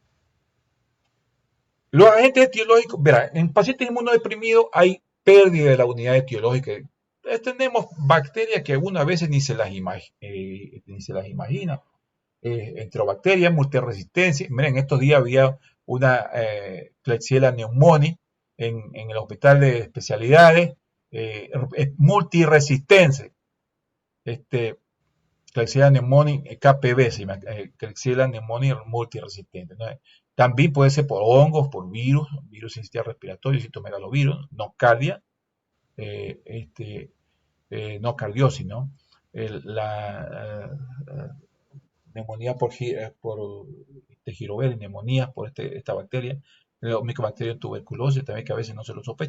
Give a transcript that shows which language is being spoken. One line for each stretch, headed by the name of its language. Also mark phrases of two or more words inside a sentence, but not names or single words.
Spanish: Los agentes etiológicos, verá, en pacientes inmunodeprimidos hay pérdida de la unidad etiológica. Tenemos bacterias que algunas veces ni se las imagina. Enterobacterias, multiresistencia. Miren, estos días había una Klebsiella pneumoniae en el hospital de especialidades, multiresistente. Klebsiella pneumoniae KPV, Klebsiella pneumoniae multiresistente, ¿no? También puede ser por hongos, por virus sin sistema respiratorio, citomegalovirus, nocardia, no cardiosis, ¿no? La neumonía por girovera, neumonía por esta bacteria, micobacterium tuberculosis, también que a veces no se lo sospechan.